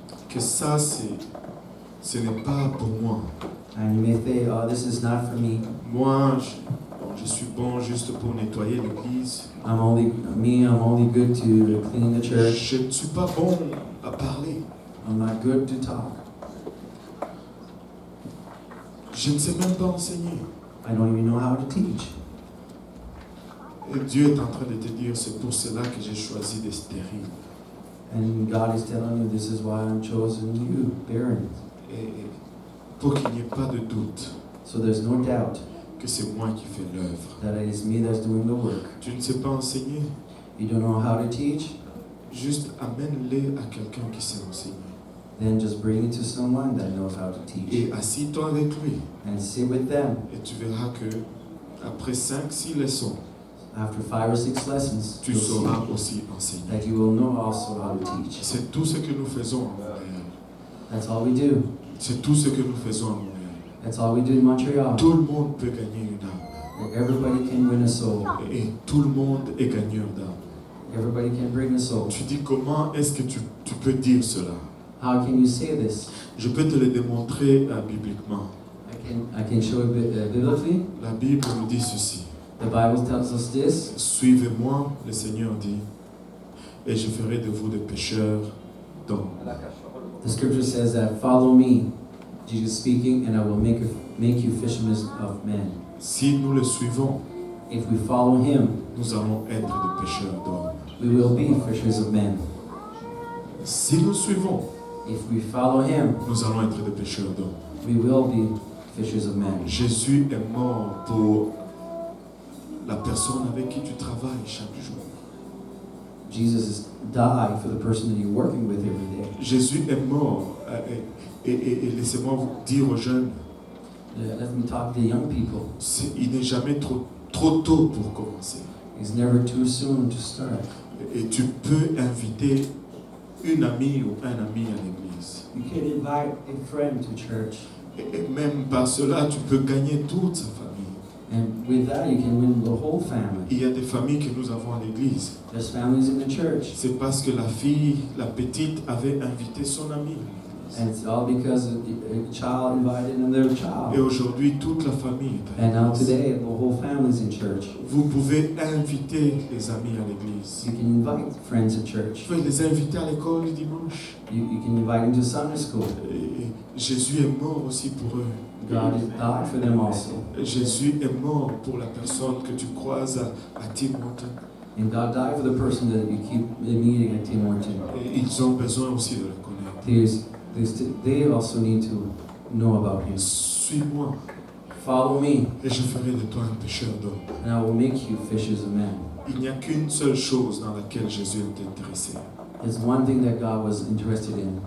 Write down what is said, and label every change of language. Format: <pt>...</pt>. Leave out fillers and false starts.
<fr>que ça, ce n'est pas pour moi.</fr> <en>and you may think, oh, this is not for me.</en> <fr>Moi, je suis bon juste pour nettoyer l'église.</fr> <en>I'm only good to clean the church.</en> <fr>Je ne suis pas bon à parler.</fr> <en>I'm not good to talk.</en> <fr>Je ne sais même pas enseigner.</fr> <en>I don't even know how to teach.</en> <fr>Et Dieu est en train de te dire, c'est pour cela que j'ai choisi des stériles.</fr> <en>And God is telling you, this is why I'm chosen you, barren.</en> <fr>Et pour qu'il n'y ait pas de doute</fr> <en>So there's no doubt</en> <fr>que c'est moi qui fais l'œuvre.</fr> <en>that it is me that's doing the work.</en> <fr>Tu ne sais pas enseigner,</fr> <en>You don't know how to teach?</en> <fr>juste amène-les à quelqu'un qui sait enseigner.</fr> <en>Then just bring it to someone that knows how to teach.</en> <fr>Et assis-toi avec lui.</fr> <en>And sit with them.</en> <fr>Et tu verras que après 5-6 leçons,</fr> <en>After 5 or 6 lessons,</en> <fr>tu</fr> <en>you'll see</en> <fr>sauras aussi enseigner.</fr> <en>that you will know also how to teach.</en> <fr>C'est tout ce que nous faisons à Montréal.</fr> <en>That's all we do.</en> <fr>C'est tout ce que nous faisons à Montréal.</fr> <en>That's all we do in Montreal.</en> <fr>Tout le monde peut gagner une âme.</fr> <en>Everybody can win a soul.</en> <fr>Et tout le monde est gagneur d'âme.</fr> <en>Everybody can bring a soul.</en> <fr>Tu dis comment est-ce que tu peux dire cela?</fr> <en>How can you say this?</en> <fr>Je peux te le démontrer bibliquement.</fr> <en>I can show it biblically.</en> <fr>La Bible nous dit ceci.</fr> <en>The Bible tells us this.</en> <fr>Suivez-moi, le Seigneur dit, et je ferai de vous des pécheurs d'hommes.</fr> <en>The scripture says that, follow me, Jesus speaking, and I will make you fishermen of men.</en> <fr>Si nous le suivons,</fr> <en>If we follow him,</en> <fr>nous allons être des pécheurs d'hommes.</fr> <en>we will be fishers of men.</en> <fr>Si nous suivons,</fr> <en>If we follow him,</en> <fr>nous allons être des pécheurs d'hommes.</fr> <en>we will be fishers of men.</en> <fr>Jésus est mort pour la personne avec qui tu travailles chaque jour.</fr> <en>Jesus died for the person that you're working with every day.</en> <fr>Jésus est mort. Et laissez-moi vous dire aux jeunes,</fr> <en>Let me talk to the young people.</en> <fr>il n'est jamais trop tôt pour commencer.</fr> <en>It's never too soon to start.</en> <fr>Et tu peux inviter une amie ou un ami à l'église.</fr> <en>You can invite a friend to church.</en> <fr>Et même par cela, tu peux gagner toute sa famille.</fr> <en>And with that, you can win the whole family.</en> <fr>Il y a des familles que nous avons à l'église.</fr> <en>There's families in the church.</en> <fr>C'est parce que la fille, la petite, avait invité son amie.</fr> <en>And it's all because a child invited another</en> <fr>Et</fr> <en>child.</en> <fr>aujourd'hui, toute la famille est à</fr> <en>And now</en> <fr>l'église.</fr> <en>today, the whole family's in church.</en> <fr>Vous pouvez inviter les amis à l'église.</fr> <en>You can invite friends to church.</en> <fr>Vous pouvez les inviter à l'école le dimanche.</fr> <en>You can invite them to Sunday school.</en> <fr>Et Jésus est mort aussi pour eux.</fr> <en>God died for them also.</en> <fr>Jésus est mort pour la personne que tu croises à Tim Hortons.</fr> <en>And God died for the person that you keep meeting at Tim Hortons.</en> <fr>Et ils ont besoin aussi de le connaître.</fr> <en>They also need to know about him.</en> <fr>Suis-moi</fr> <en>Follow me,</en> <fr>et je ferai de toi un pécheur d'hommes.</fr> <en>and I will make you fishers of men.</en> <fr>Il n'y a qu'une seule chose dans laquelle Jésus est intéressé.</fr> <en>There's one thing that God was interested in.</en>